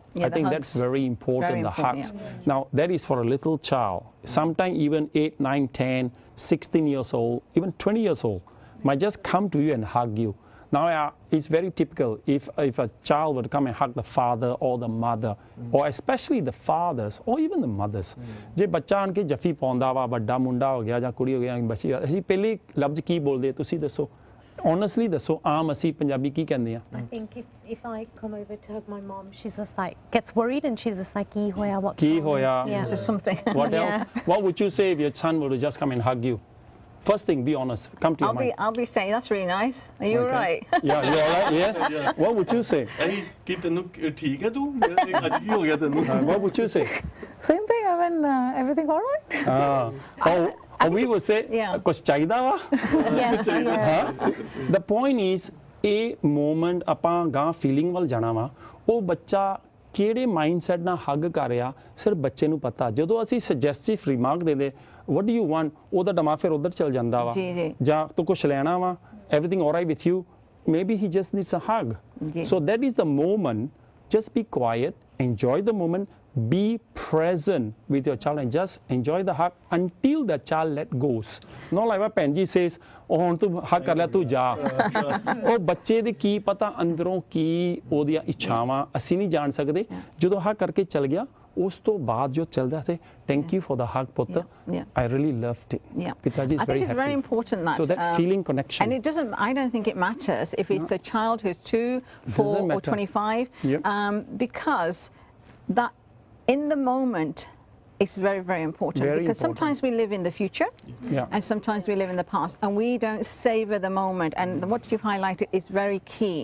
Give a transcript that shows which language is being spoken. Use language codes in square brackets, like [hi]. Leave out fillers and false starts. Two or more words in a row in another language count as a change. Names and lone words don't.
[en] I think that's very important, the hugs. Now, that is for a little child. Sometimes even 8, 9, 10, 16 years old, even 20 years old might just come to you and hug you. Now, it's very typical if a child would come and hug the father or the mother, or especially the fathers or even the mothers. [pa] ਜੇ ਬੱਚਾ ਆਣ ਕੇ ਜੱਫੀ ਪਾਉਂਦਾ ਵਾ, ਵੱਡਾ ਮੁੰਡਾ ਹੋ ਗਿਆ ਜਾਂ ਕੁੜੀ ਹੋ ਗਿਆ, ਬੱਚੀ ਅਸੀਂ ਪਹਿਲੇ ਲਫ਼ਜ਼ ਕੀ ਬੋਲਦੇ ਤੁਸੀਂ ਦੱਸੋ? honestly ਦੱਸੋ ਆਮ ਅਸੀਂ ਪੰਜਾਬੀ ਕੀ ਕਹਿੰਦੇ ਆ [en] I think if I come over to hug my mom, she's just like gets worried and she's just like, [pa] "ਕੀ ਹੋਇਆ, [en] what's [pa] ਕੀ [en] wrong?" [pa] ਹੋਇਆ [en] Yeah. It's just something. what else what would you say if your son were to just come and hug you first thing be honest come to your mind I'll be saying that's really nice. Are you all right? yeah you all right yes what would you say [pa] ਅਹੀਂ ਕੀ ਤੈਨੂੰ ਠੀਕ ਹੈ ਤੂੰ ਅੱਜ ਕੀ ਹੋ ਗਿਆ ਤੈਨੂੰ [en] what would you say Same thing, I mean, everything all right? we would say Yeah. [pa] ਕੁਛ ਚਾਹੀਦਾ ਵਾ [en] Yes. Yeah. the point is [pa] ਇਹ moment ਆਪਾਂ ਗਾਂ ਫੀਲਿੰਗ ਵੱਲ ਜਾਣਾ ਵਾ ਉਹ ਬੱਚਾ ਕਿਹੜੇ ਮਾਈਂਡਸੈਟ ਨਾਲ ਹੱਗ ਕਰ ਰਿਹਾ ਸਿਰਫ ਬੱਚੇ ਨੂੰ ਪਤਾ ਜਦੋਂ ਅਸੀਂ [en] suggestive remark [pa] ਦੇ [en] what do you want [pa] ਉਹਦਾ ਦਿਮਾਗ ਫਿਰ ਉਧਰ ਚਲ ਜਾਂਦਾ ਵਾ ਜੀ, ਜੀ। ਜਾਂ ਤੂੰ ਕੁਛ ਲੈਣਾ ਵਾ [en] everything all right with you maybe he just needs a hug [pa] ਜੀ। [en] so that is the moment just be quiet enjoy the moment be present with your child and just enjoy the hug until the child let goes not like what Penji says oh [pa] ਹੁਣ ਤੂੰ hug ਕਰ ਲਿਆ ਤੂੰ ਜਾ ਉਹ ਬੱਚੇ ਦੇ ਕੀ ਪਤਾ ਅੰਦਰੋਂ ਕੀ ਉਹਦੀਆਂ ਇੱਛਾਵਾਂ ਅਸੀਂ ਨਹੀਂ ਜਾਣ ਸਕਦੇ ਜਦੋਂ hug ਕਰਕੇ ਚਲ ਗਿਆ ਉਸ ਤੋਂ ਬਾਅਦ ਜੋ ਚੱਲਦਾ ਸੀ [en] thank you for the hug ਪੁੱਤ I really loved it Pita ji is I think it's very important that so that feeling connection and it doesn't I don't think it matters if it's a child who's 2 4 or 25 because that in the moment it's very, very important because sometimes we live in the future and sometimes we live in the past and we don't savor the moment and what you've highlighted is very key.